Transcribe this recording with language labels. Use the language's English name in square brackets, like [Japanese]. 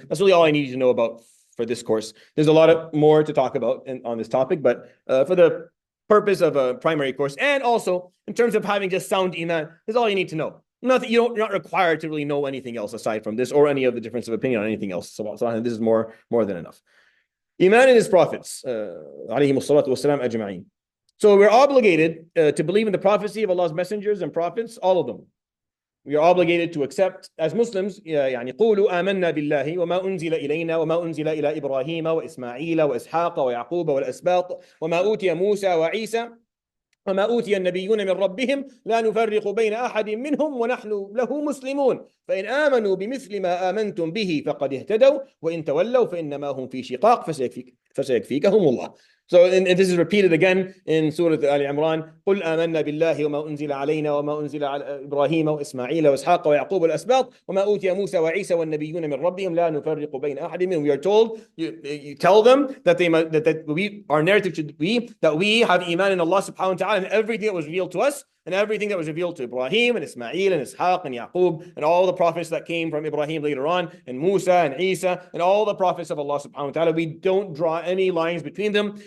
[English] That's really all I need you to know about for this course. There's a lot more to talk about on this topic, but for the purpose of a primary course, and also in terms of having just sound Iman, that's all you need to know. You're not required to really know anything else aside from this or any of the difference of opinion on anything else. So this is more than enough. Iman and his prophets, alayhimu salatu wassalam ajma'in. So we're obligated to believe in the prophecy of Allah's messengers and prophets, all of them. We are obligated to accept as Muslims [Arabic] يعني قولوا آمنا بالله وما أنزل إلينا وما أنزل إلى إبراهيم وإسماعيل وإسحاق ويعقوب والأسباط وما أوتي موسى وعيسى وما أوتي النبيون من ربهم لا نفرق بين أحد منهم ونحن له مسلمون فإن آمنوا بمثل ما آمنتم به فقد اهتدوا وإن تولوا فإنما هم في شقاق فسيكفيكهم الله. [English] So and this is repeated again in Surah Al-Imran. [Arabic] قل آمنا بالله وما أنزل علينا وما أنزل على إبراهيم وإسماعيل وإسحاق ويعقوب والأسباط وما أوتي موسى وعيسى والنبيون من ربهم لا نفرق بين أحد منهم. [English] We are told, you tell them that our narrative should be that we have iman in Allah subhanahu wa ta'ala and everything that was revealed to us and everything that was revealed to Ibrahim and Ismail and Ishaq and Yaqub and all the prophets that came from Ibrahim later on and Musa and Isa and all the prophets of Allah subhanahu wa ta'ala. We don't draw any lines between them.